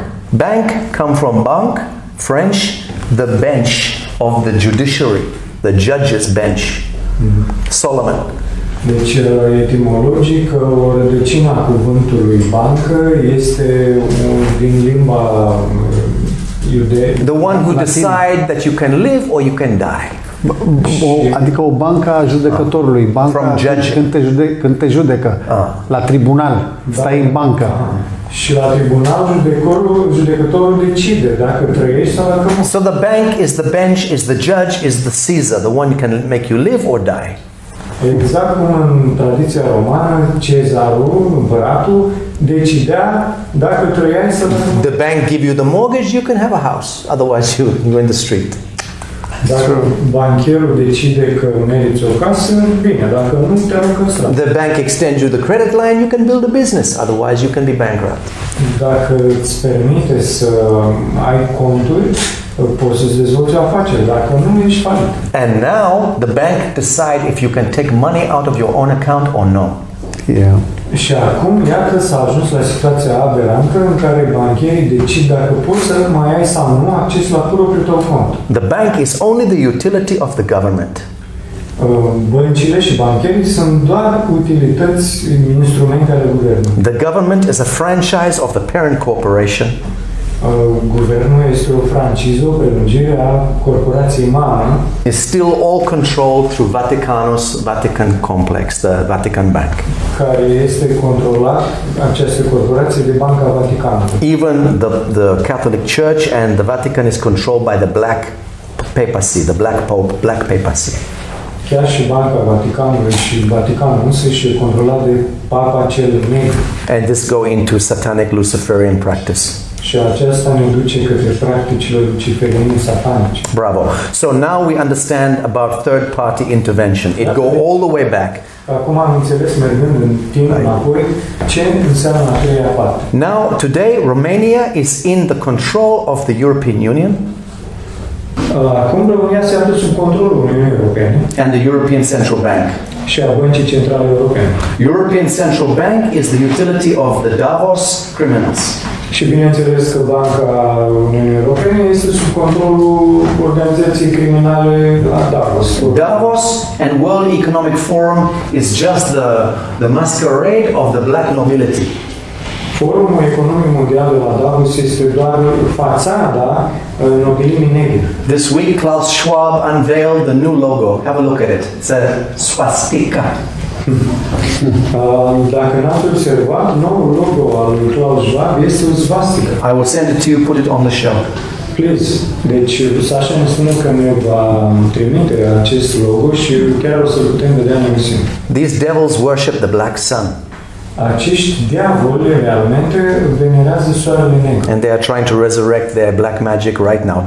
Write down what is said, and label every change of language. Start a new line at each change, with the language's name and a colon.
English: Bank come from bank, French, the bench of the judiciary, the judge's bench. Solomon.
Romanian: Deci, etimologic, o rădăcină a cuvântului bancă este din limba iudeă.
English: The one who decide that you can live or you can die.
Romanian: Adică o bancă a judecătorului, banca
English: From judge.
Romanian: când te judecă, la tribunal, stai în bancă. Și la tribunal judecătorul decide dacă trăiești sau dacă nu.
English: So the bank is the bench, is the judge, is the Caesar, the one who can make you live or die.
Romanian: Exact cum în tradiția romană, cezarul, împăratul, decidea dacă trăiai sau dacă nu.
English: The bank give you the mortgage, you can have a house. Otherwise, you're in the street.
Romanian: Dacă bancherul decide că meriți o casă, bine, dacă nu, te aruncă în stradă.
English: The bank extends you the credit line, you can build a business. Otherwise, you can be bankrupt.
Romanian: Dacă îți permite să ai conturi, poți să-ți dezvolți o afacere. Dacă nu, ești falit.
English: And now, the bank decide if you can take money out of your own account or no. Yeah.
Romanian: Și acum, iată, s-a ajuns la situația aberantă în care bancherii decid dacă poți să mai ai sau nu acces la propriul tău cont.
English: The bank is only the utility of the government.
Romanian: Băncile și bancherii sunt doar utilități, instrumente ale guvernului.
English: The government is a franchise of the parent corporation.
Romanian: Guvernul este o franciză, o prelungire a corporației mamă.
English: Is still all controlled through Vatican complex, the Vatican Bank.
Romanian: Care este controlat, această corporație, de Banca Vaticanului.
English: Even the Catholic Church and the Vatican is controlled by the Black Papacy, the Black Pope, Black Papacy.
Romanian: Chiar și Banca Vaticanului și Vaticanul însăși e controlat de Papa cel Negru.
English: And this go into satanic Luciferian practice.
Romanian: Și aceasta ne duce către practicile luciferiene satanice. Bravo.
English: So now we understand about third party intervention. It go all the way back.
Romanian: Acum am înțeles, mergând în timp înapoi, ce înseamnă a treia parte.
English: Now, today, Romania is in the control of the European Union
Romanian: Acum România se află sub controlul Uniunii Europene
English: and the European Central Bank.
Romanian: și a Băncii Centrale Europene.
English: European Central Bank is the utility of the Davos criminals.
Romanian: Și bineînțeles că Banca Uniunii Europene este sub controlul organizației criminale la Davos.
English: Davos and World Economic Forum is just the masquerade of the black nobility.
Romanian: Forumul Economic Mondial de la Davos este doar fațada nobilimii negri.
English: This week, Klaus Schwab unveiled the new logo. Have a look at it. It's a swastika.
Romanian: Dacă n-ați observat, noul logo al lui Klaus Schwab este o svastică.
English: I will send it to you, put it on the show. Please.
Romanian: Deci, Sacha ne spune că ne va trimite acest logo și chiar o să-l putem vedea în emisiune.
English: These devils worship the black sun.
Romanian: Acești diavoli realmente venerează soarele negru.
English: And they are trying to resurrect their black magic right now.